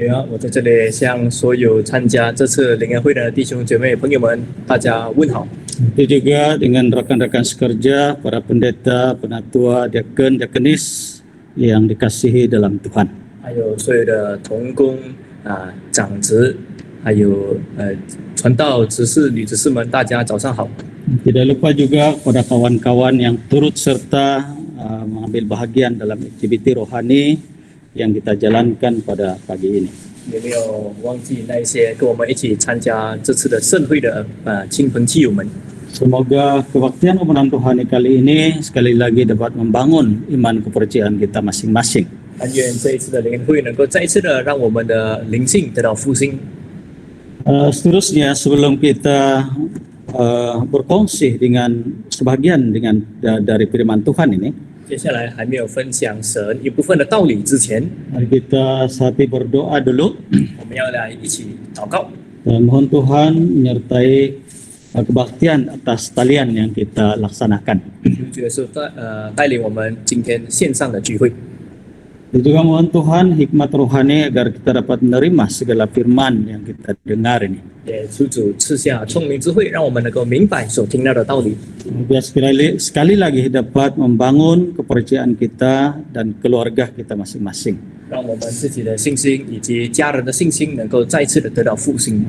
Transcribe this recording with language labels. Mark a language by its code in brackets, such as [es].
[zh] 我在这里向所有参加这次灵恩会的弟兄姐妹朋友们，大家问好。 [ms] Itu juga dengan rekan-rekan sekerja, para pendeta, penatua, diaken, diakenis yang dikasihi dalam Tuhan. [zh] 还有所有的同工长子，还有传道执事、女执事们，大家早上好。 [ms] Tidak lupa juga kepada kawan-kawan yang turut serta mengambil bahagian dalam aktiviti rohani yang kita jalankan pada pagi ini. [zh] 有没有忘记那一些跟我们一起参加这次的盛会的亲朋戚友们？ [ms] Semoga kebaktian pemenan rohani kali ini sekali lagi dapat membangun iman kepercayaan kita masing-masing. [zh] 但愿这一次的灵恩会能够再一次的让我们的灵性得到复兴。 [ms] Seterusnya sebelum kita berkongsi dengan sebagian dari firman Tuhan ini, [zh] 接下来还没有分享神一部分的道理之前， [ms] mari kita sehati berdoa dulu [zh] 我们要来一起祷告， [ms] dan mohon Tuhan menyertai kebaktian atas talian yang kita laksanakan. [zh] 主耶稣带领我们今天线上的聚会。 [ms] Dan juga mohon Tuhan hikmat rohani agar kita dapat menerima segala firman yang kita dengar ini. [zh] 也求主赐下聪明智慧，让我们能够明白所听到的道理， [ms] Biar sekali lagi dapat membangun kepercayaan kita dan keluarga kita masing-masing. [zh] 让我们自己的信心以及家人的信心能够再次的得到复兴。